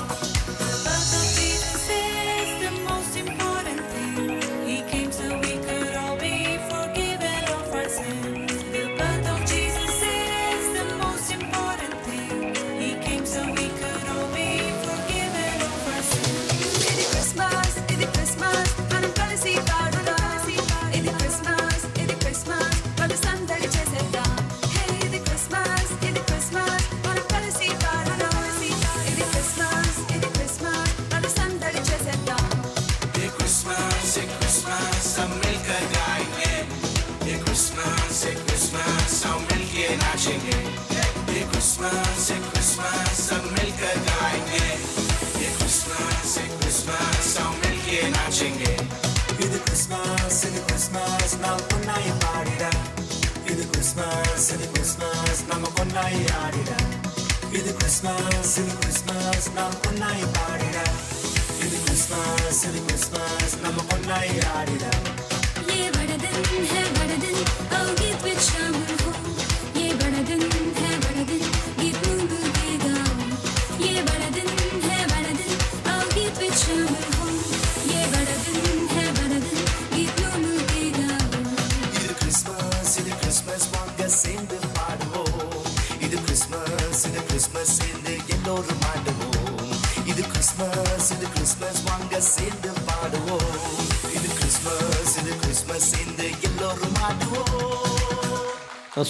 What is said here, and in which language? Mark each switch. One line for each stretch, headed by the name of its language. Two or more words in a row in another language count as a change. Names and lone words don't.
English: The birth of Jesus is the most important thing. He came so we could all be forgiven of our sins. The birth of Jesus is the most important thing. He came so we could all be forgiven of our sins.
Telugu: ఇది క్రిస్మస్ మనం కలిసి పాడుదాం. ఇది క్రిస్మస్ మన సందడి చేసేద్దాం. హే ఇది క్రిస్మస్ మనం కలిసి పాడుదాం. ఇది క్రిస్మస్ మన సందడి చేసేద్దాం.
Hindi: ये Christmas, हम मिलकर गाएंगे. ये Christmas, हम मिलके नाचेंगे. ये Christmas, हम मिलकर गाएंगे. ये Christmas, हम मिलके नाचेंगे.
Tamil: இது கிறிஸ்மஸ் நாம் கொண்டாய் பாடிட. இது கிறிஸ்மஸ் நம்ம கொண்டாய் ஆடிட. இது கிறிஸ்மஸ் நாம் கொண்டாய் பாடிட. இது கிறிஸ்மஸ் நம்ம கொண்டாய் ஆடிட.
Hindi: ये बड़ा दिन है बड़ा दिन आओ गीत में शामिल हो. ये बड़ा दिन है बड़ा दिन गीत गुनगुन के गाओ. ये बड़ा दिन है बड़ा दिन आओ गीत में शामिल हो. ये बड़ा दिन है बड़ा दिन गीत गुनगुन के गाओ.
Tamil: இது கிறிஸ்மஸ் வாங்க சேர்ந்து பாடுவோம். இது கிறிஸ்மஸ் சேர்ந்து எல்லோரும் ஆடுவோம். இது கிறிஸ்மஸ் வாங்க சேர்ந்து பாடுவோம். இது கிறிஸ்மஸ் சேர்ந்து எல்லோரும் ஆடுவோம்.